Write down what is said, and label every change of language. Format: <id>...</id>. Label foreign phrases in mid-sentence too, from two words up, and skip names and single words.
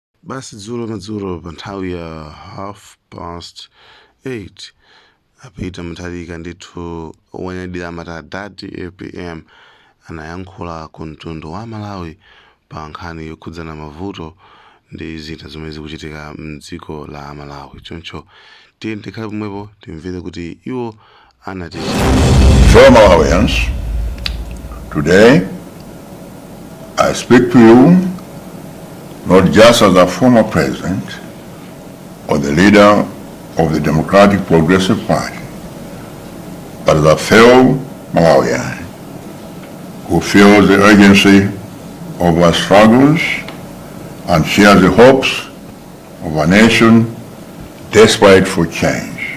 <ny>Basi dzulo madzulo pa nthawi ya 8:30 apita Mutharika ndithu owanyadira amatadati apm anayankhula ku Mtundu wa Amalawi pa nkhani yokhudzana mavuto ndi zinthu zomwe zikuchitika mdziko la Amalawi. Choncho tiye tikhale pomwepo timvere kuti iwo anati.</ny> <en>Fellow Malawians, today I speak to you not just as a former president or the leader of the Democratic Progressive Party, but as a fellow Malawian who feels the urgency of our struggles and shares the hopes of a nation desperate for change.</en>